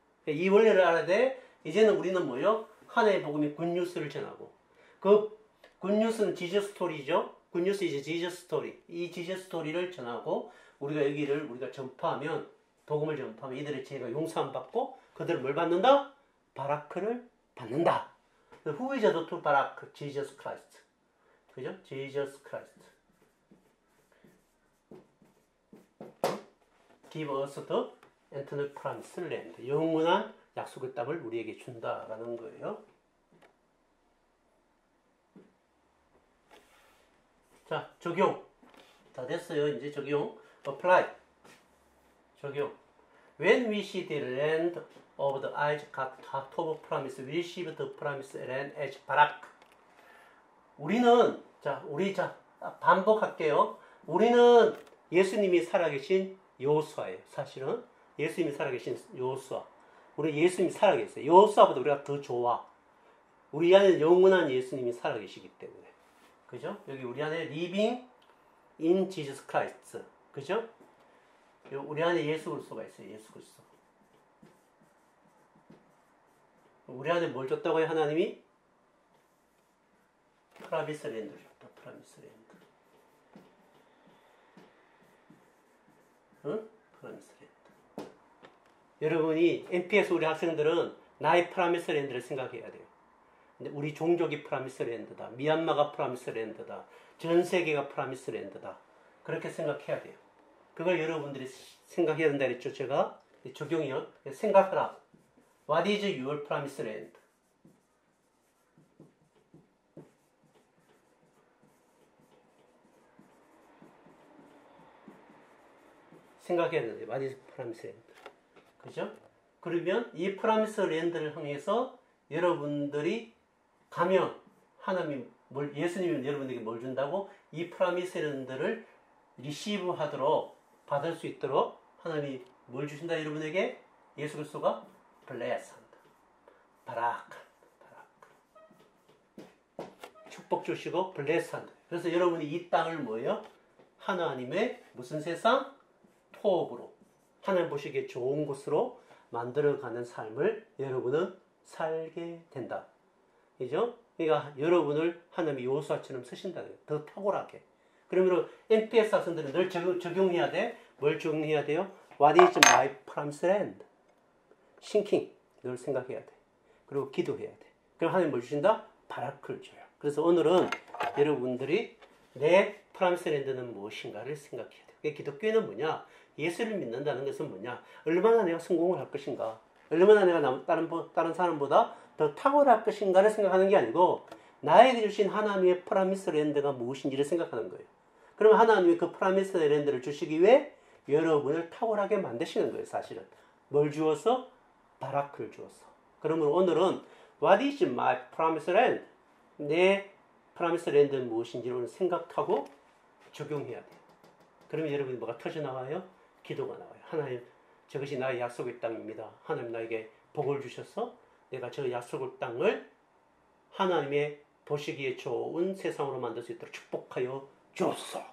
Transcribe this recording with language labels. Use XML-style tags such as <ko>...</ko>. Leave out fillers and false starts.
<ko>이 원리를 알아야 돼. 이제는 우리는 뭐예요? 하나의 복음이 굿뉴스를 전하고, 그 굿뉴스는 지저스 스토리죠. 굿뉴스 이제 지저스 스토리. 이 지저스 스토리를 전하고 우리가 여기를 우리가 전파하면, 복음을 전파하면 이들의 죄가 용서함 받고 그들을 뭘 받는다? 바라크를 받는다.</ko> <en>Who is the true 바라크? Jesus Christ. 그죠? Jesus Christ. Give us the eternal promised land.</en> <ko>영원한 약속의 땅을 우리에게 준다라는 거예요. 자, 적용. 다 됐어요. 이제 적용. Apply. 적용.</ko> <en>When we see the land of the eyes cut of promise, we receive the promised land as barak.</en> <ko>우리는, 반복할게요. 우리는 예수님이 살아계신 여호수아예요. 사실은 예수님이 살아계신 여호수아. 우리 예수님이 살아계세요. 여호수아보다 우리가 더 좋아. 우리 안에 영원한 예수님이 살아계시기 때문에. 그죠? 여기 우리 안에</ko> <en>living in Jesus Christ.</en> <ko>그죠? 우리 안에 예수 그리스도가 있어요. 예수 그리스도. 우리 안에 뭘 줬다고요? 하나님이? 프라미스 랜드를 줬다. 프라미스 랜드. 응? 프라미스 랜드. 여러분이 MPS 우리 학생들은 나의 프라미스 랜드를 생각해야 돼요. 근데 우리 종족이 프라미스 랜드다. 미얀마가 프라미스 랜드다. 전 세계가 프라미스 랜드다. 그렇게 생각해야 돼요. 그걸 여러분들이 생각해야 된다 그랬죠. 제가 적용이요. 생각하라.</ko> <en>What is your promised land?</en> <ko>생각해야 되는데</ko> <en>What is promised land?</en> <ko>그죠? 그러면 이 프라미스 랜드를 향해서 여러분들이 가면 하나님이 예수님이 여러분에게 뭘 준다고? 이 프라미스 랜드를 리시브 하도록 받을 수 있도록 하나님이 뭘 주신다 여러분에게? 예수 그리스도가 블레스 한다. 바라크. 축복 주시고 블레스 한다. 그래서 여러분이 이 땅을 뭐예요? 하나님의 무슨 세상? 토업으로. 하나님 보시기에 좋은 곳으로 만들어가는 삶을 여러분은 살게 된다. 그죠? 그러니까 여러분을 하나님의 요수아처럼 쓰신다는 거예요. 더 탁월하게. 그러면 NPS 학생들은 늘 적용해야 돼. 뭘 적용해야 돼요?</ko> <en>What is my promised land?</en> <ko>싱킹. 늘 생각해야 돼. 그리고 기도해야 돼. 그럼 하나님 뭘 주신다? 바라크를 줘요. 그래서 오늘은 여러분들이 내 프라미스 랜드는 무엇인가를 생각해야 돼요. 기독교는 뭐냐? 예수를 믿는다는 것은 뭐냐? 얼마나 내가 성공을 할 것인가? 얼마나 내가 다른 사람보다 더 탁월할 것인가를 생각하는 게 아니고 나에게 주신 하나님의 프라미스 랜드가 무엇인지를 생각하는 거예요. 그럼 하나님이 그 프라미스 랜드를 주시기 위해 여러분을 탁월하게 만드시는 거예요. 사실은. 뭘 주어서? 바라크를 주어서. 그러면 오늘은</ko> <en>What is my promised land?</en> <ko>내 프라미스 랜드는 무엇인지를 생각하고 적용해야 돼요. 그러면 여러분이 뭐가 터져나와요? 기도가 나와요. 하나님, 저것이 나의 약속의 땅입니다. 하나님 나에게 복을 주셔서 내가 저 약속의 땅을 하나님의 보시기에 좋은 세상으로 만들 수 있도록 축복하여 주옵소서.</ko>